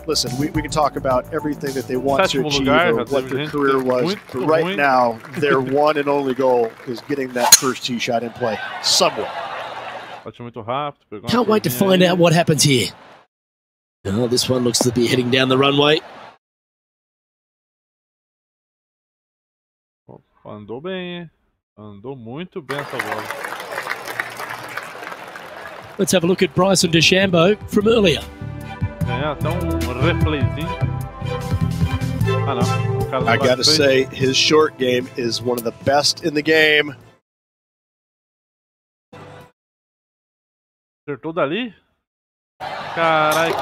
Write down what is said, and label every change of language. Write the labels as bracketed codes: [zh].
[en] Listen, we can talk about everything that they want to achieve or what their career was, but right now, their one and only goal is getting that first tee shot in play somewhere. Can't wait to find out what happens here. Oh, this one looks to be heading down the runway. [pt] Andou bem, andou muito bem essa bola. [en] Let's have a look at Bryson DeChambeau from earlier. [pt] Até replayzinho. Não. [en] I gotta say, his short game is one of the best in the game. [pt] Acertou dali? Carai,